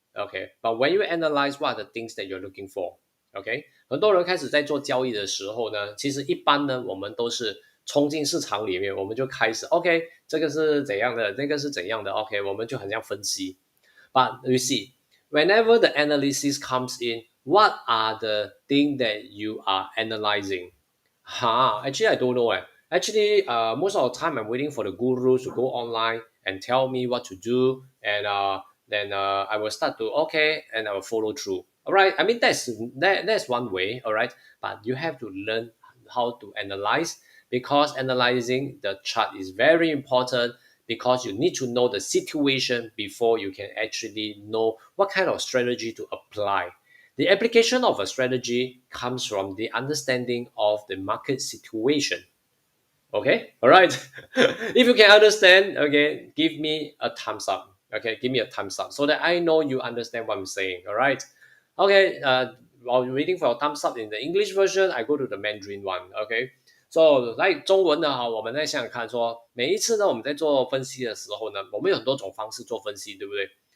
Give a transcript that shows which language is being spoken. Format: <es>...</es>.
<en>Okay, but when you analyze what are the things that you're looking for,</en> <zh>okay， 很多人开始在做交易的时候呢，其实一般呢，我们都是冲进市场里面，我们就开始 OK， 这个是怎样的，那个是怎样的 OK， 我们就很像分析。</zh> <en>But you see, whenever the analysis comes in, what are the things that you are analyzing? Actually, I don't know. Actually, most of the time I'm waiting for the gurus to go online and tell me what to do, and then I will start to okay, and I will follow through. All right. I mean that's one way. All right, but you have to learn how to analyze because analyzing the chart is very important because you need to know the situation before you can actually know what kind of strategy to apply. The application of a strategy comes from the understanding of the market situation. Okay, all right. If you can understand, okay, give me a thumbs up. Okay, give me a thumbs up so that I know you understand what I'm saying. All right. Okay. While you're waiting for a thumbs up in the English version, I go to the Mandarin one. Okay.</en> <zh>So 来中文的哈，我们再想想看说，每一次呢，我们在做分析的时候呢，我们有很多种方式做分析，对不对？</zh>